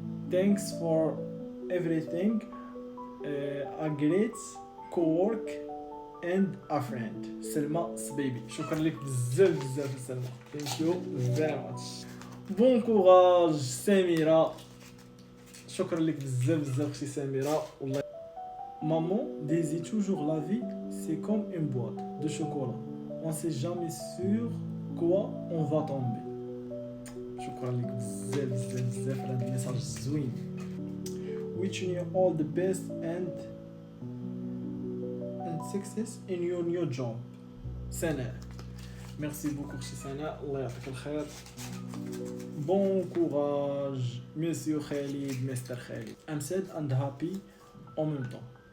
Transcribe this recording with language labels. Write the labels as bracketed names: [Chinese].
[English] Thanks for everything. A great co-work and a friend. [Arabic] سلمى صبيبي، شكرا لك بزاف بزاف سلمى. [English] Thank you very much. [French] Bon courage [Arabic] سميرة، شكرا لك بزاف بزاف اختي سميرة والله. [French] Maman disait toujours la vie c'est comme une boîte de chocolat. On sait jamais sur quoi on va tomber. [Arabic] شكرا لك بزاف بزاف بزاف على هذا الميساج الزوين. [English] Wishing you all the best and success in your new job. [Arabic] سناء، [French] ميرسي بوكو [Arabic] اختي سناء، الله يعطيك الخير. [French] بون كوراج [Arabic] مسيو خالد، مستر خالد. [English] I'm sad and happy [French] en même temps.